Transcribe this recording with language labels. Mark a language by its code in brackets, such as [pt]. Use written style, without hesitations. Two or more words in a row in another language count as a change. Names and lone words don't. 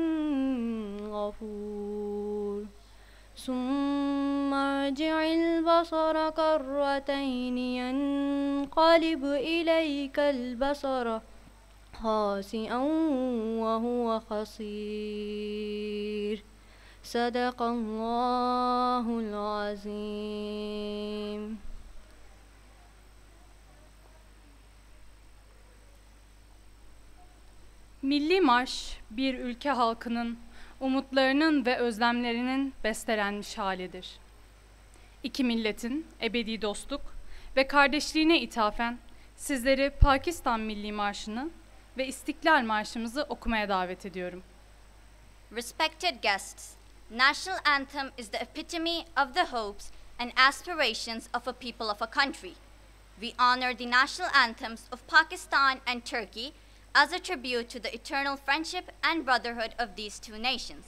[ar] غفور ثم ارجع البصر كرتين ينقلب إليك البصر خاسئا وهو خسير صدق الله العظيم. [tr] Milli Marş, bir ülke halkının umutlarının ve özlemlerinin bestelenmiş halidir. İki milletin ebedi dostluk ve kardeşliğine ithafen sizleri Pakistan Milli Marşı'nı ve İstiklal Marşımızı okumaya davet ediyorum. [en] Respected guests, National Anthem is the epitome of the hopes and aspirations of a people of a country. We honor the national anthems of Pakistan and Turkey as a tribute to the eternal friendship and brotherhood of these two nations.